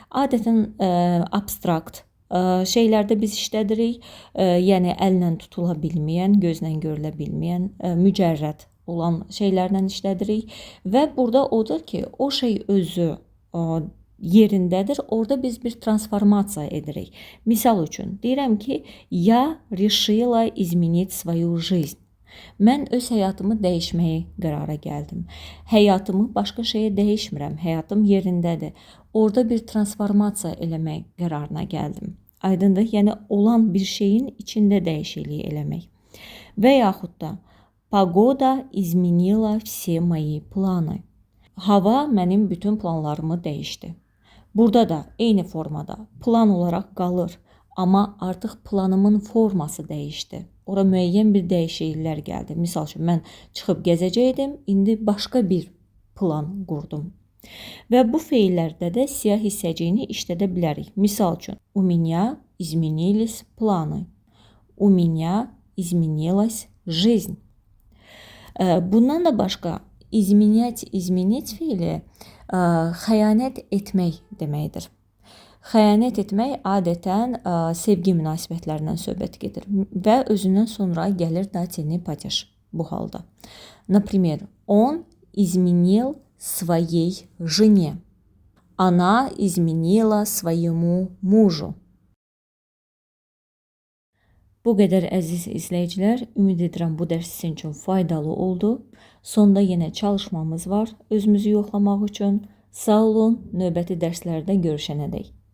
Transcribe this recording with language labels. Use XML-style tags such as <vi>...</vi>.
<az>Adətən abstrakt şeylərdə biz işlədirik, yəni əllə tutula bilməyən, gözlə görülə bilməyən, mücərrəd olan şeylərlə işlədirik və burada odur ki, o şey özü yerindədir. Orada biz bir transformasiya edirik. Misal üçün, deyirəm ki,</az> <ru>я решила изменить свою жизнь.</ru> <az>Mən öz həyatımı dəyişməyə qərara gəldim. Həyatımı başqa şeyə dəyişmirəm. Həyatım yerindədir. Orada bir transformasiya eləmək qərarına gəldim. Aydındır? Yəni, olan bir şeyin içində dəyişiklik eləmək. Və yaxud da,</az> <ru>погода изменила все мои планы.</ru> <az>Hava mənim bütün planlarımı dəyişdi. Burada da eyni formada plan olaraq qalır, amma artıq planımın forması dəyişdi. Ora müəyyən bir dəyişikliklər gəldi. Misal üçün, mən çıxıb gəzəcəkdim, indi başqa bir plan qurdum. Və bu feillərdə də siyah hissəciyini işlədə bilərik. Misal üçün,</az> <ru>у меня изменились планы. У меня изменилась жизнь.</ru> <az>Bundan da başqa, изменять, изменить feili xəyanət etmək deməkdir. Xəyanət etmək adətən sevgi münasibətlərindən söhbət gedir və özündən sonra gəlir dativный падеж bu halda.</az> <ru>Например, он изменил своей жене. Она изменила своему mужу.</ru> <az>Bu qədər əziz izləyicilər, ümid edirəm bu dərs sizin üçün faydalı oldu. Sonda yenə çalışmamız var özümüzü yoxlamaq üçün. Sağ olun, növbəti dərslərdə görüşənədək.</az>